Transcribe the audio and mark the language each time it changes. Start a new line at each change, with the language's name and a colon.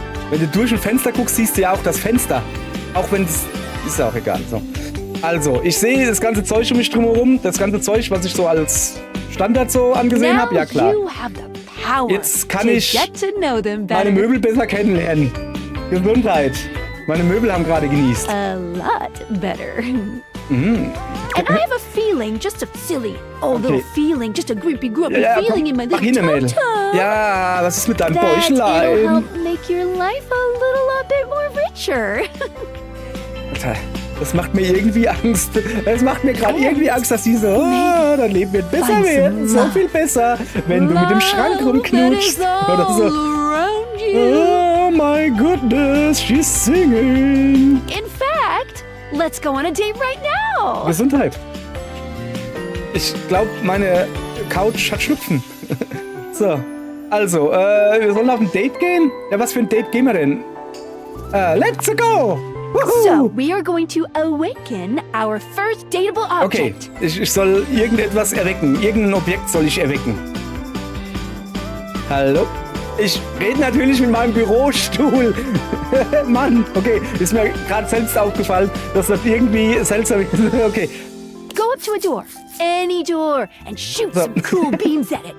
German: Wenn du durch ein Fenster guckst, siehst du ja auch das Fenster. Auch wenn es... Ist ja auch egal. So. Also, ich sehe das ganze Zeug um mich drumherum. Das ganze Zeug, was ich so als Standard so angesehen habe. Ja, klar. Jetzt kann ich meine Möbel besser kennenlernen. Gesundheit. Meine Möbel haben gerade genießt.
English: A lot better. And I have a feeling, just a silly, little feeling, just a grumpy feeling in my little
German: Mädel. Ja, was ist mit deinem
English: It'll
German: Bäuchlein?
English: help make your life a bit more richer.
German: Alter, das macht mir irgendwie Angst. Das macht mir gerade irgendwie Angst, dass die so, dein Leben wird besser werden. So viel besser, wenn du mit dem Schrank rumknutschst. Oder so.
English: Oh my goodness, she's singing. In fact, let's go on a date right now.
German: Gesundheit. Ich glaube, meine Couch hat Schnupfen. So, also, wir sollen auf ein Date gehen? Ja, was für ein Date gehen wir denn?
English: Let's go! So, we are going to awaken our first dateable
German: Okay,
English: object.
German: ich soll irgendetwas erwecken. Irgendein Objekt soll ich erwecken. Hallo? Ich rede natürlich mit meinem Bürostuhl. Mann, okay, ist mir gerade selbst aufgefallen, dass das irgendwie seltsam ist. Okay.
English: Go up to a door, any door, and shoot some cool beams at it.